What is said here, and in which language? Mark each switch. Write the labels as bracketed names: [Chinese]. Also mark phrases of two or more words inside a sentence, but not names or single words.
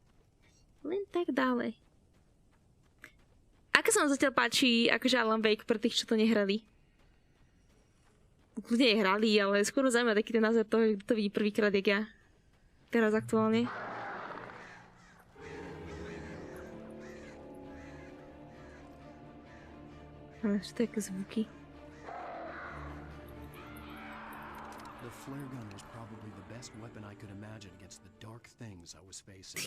[Slovak] Ako sa vám zatiaľ páči, akože Alan Wake pre tých, čo to nehrali? Ľudia hrali, ale skôr zaujíma taký ten názor toho, kto to vidí prvýkrát, jak ja. Teraz aktuálne. Čo to je zvuky? [English] The flare gun was probably the best weapon I could imagine against the dark things I was facing.